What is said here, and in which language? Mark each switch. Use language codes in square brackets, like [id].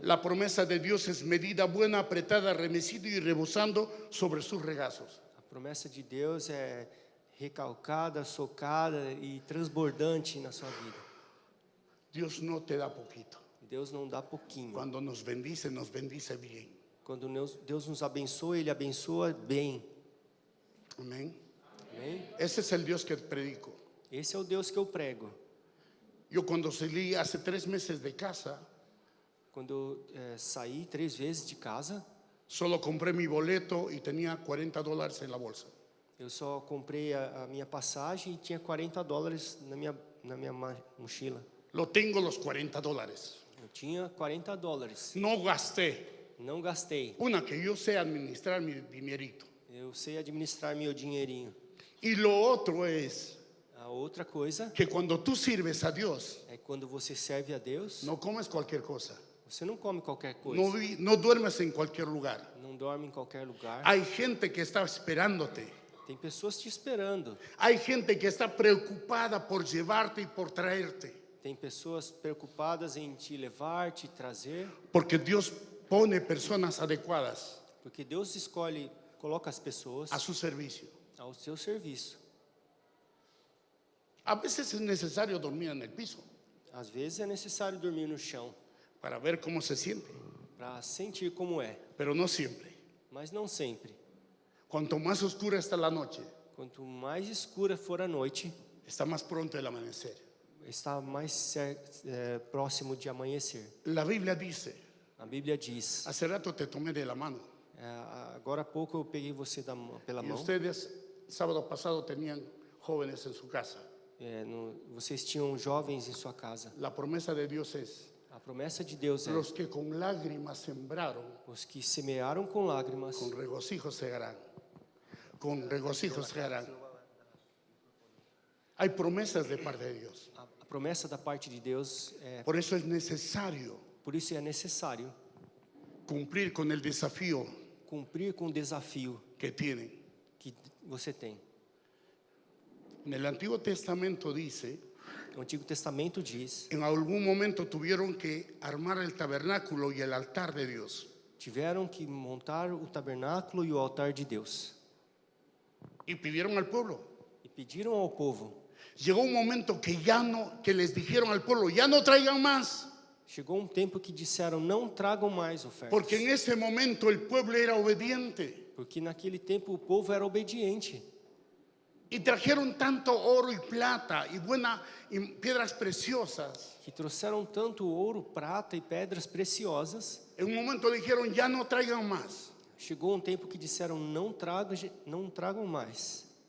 [es] La promesa de Dios es medida buena, apretada, remecida y rebosando sobre sus regazos. [pt] A promessa de Deus é recalcada, socada e transbordante na sua vida. [es] Dios no te da poquito. [pt] Deus não dá pouquinho. [es] Cuando nos bendice bien. [pt] Quando Deus nos abençoa, Ele abençoa bem. [es] Amén. [pt] Amém? [es] Ese es el Dios que predico. [pt] Esse é o Deus que eu prego. [es] Yo cuando salí hace 3 meses de casa, [pt] Quando eu saí 3 vezes de casa, [es] solo compré mi boleto y tenía $40 en la bolsa. [pt] eu só comprei a minha passagem e tinha $40 na minha mochila. [es] Lo tengo los $40. [pt] Eu tinha $40. [es] No gasté. [pt] Não gastei. [es] Una, que yo sé administrar mi dinerito. [pt] Eu sei administrar meu dinheirinho. [es] Y lo otro es [pt] A outra coisa [es] que cuando tú sirves a Dios, [pt] é quando você serve a Deus, [es] no comes cualquier cosa. [pt] você não come qualquer coisa. [es] No duermes en cualquier lugar. [pt] Não dorme em qualquer lugar. [es] Hay gente que está esperándote. [pt] Tem pessoas te esperando. [es] Hay gente que está preocupada por llevarte y por traerte. [pt] Tem pessoas preocupadas em te levar, te trazer, [es] Porque Dios pone personas adecuadas [pt] porque Deus escolhe, coloca as pessoas [es] a su servicio. [pt] ao seu serviço. [es] A veces es necesario dormir en el piso [pt] Às vezes é necessário dormir no chão [es] para ver cómo se siente, [pt] para sentir como é, [es] pero no siempre. [pt] mas não sempre. [es] Cuanto más oscura está la noche, [pt] Quanto mais escura for a noite, [es] está más pronto el amanecer. [pt] está mais próximo de amanhecer. [es] La Biblia dice, [pt] A Bíblia diz, [es] hace rato te tomé de la mano [pt] agora há pouco eu peguei você pela [es] y [pt] mão. [es] ustedes sábado pasado tenían jóvenes en su casa. [pt] Vocês tinham jovens em sua casa. [es] La promesa de Dios es, [pt] A promessa de Deus é: [es] los que con lágrimas sembraron, [pt] os que semearam com lágrimas, [es] con regocijo segarán. Con regocijo segarán. Hay promesas de parte de Dios. [pt] a promessa da parte de Deus é, [es] Por eso es necesario [pt] por isso é necessário [es] cumplir con el desafío [pt] cumprir com o desafio [es] que tienen. [pt] que você tem. [es] En el Antiguo Testamento dice, [pt] O Antigo Testamento diz: [es] en algún momento tuvieron que armar el tabernáculo y el altar de Dios. [pt] tiveram que montar o tabernáculo e o altar de Deus. [es] Y pidieron al pueblo. [pt] E pediram ao povo. [es] Llegó un momento que les dijeron al pueblo, ya no traigan más. [pt] Chegou tempo que disseram: não tragam mais ofertas. [es] Porque en ese momento el pueblo era obediente. [pt] Porque naquele tempo o povo era obediente. [es] Y trajeron tanto oro y plata y piedras preciosas. [pt] Que trouxeram tanto ouro, prata e pedras preciosas. [es] En un momento dijeron, ya no traigan más. [pt] Chegou tempo que disseram: não tragam mais.